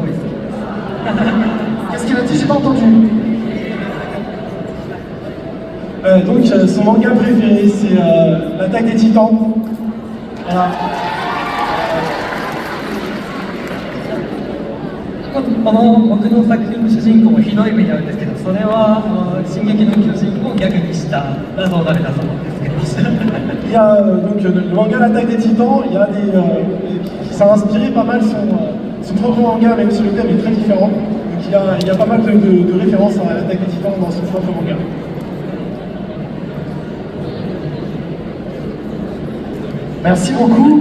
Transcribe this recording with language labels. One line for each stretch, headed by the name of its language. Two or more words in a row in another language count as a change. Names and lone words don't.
French: Qu'est-ce qu'il a dit? J'ai pas entendu. Donc son manga préféré c'est l'attaque des titans. Voilà.
Japanese: この僕の作品の主人公もひどい目に遭うんですけど、それは進撃の巨人をギャグにした画像が出たそうなんですけど。
French: Il y a donc le manga L'attaque des titans, il y a qui s'est inspiré pas mal son propre manga, même si le thème est très différent. Donc il y a pas mal de références à l'attaque des titans dans son propre manga. Merci beaucoup.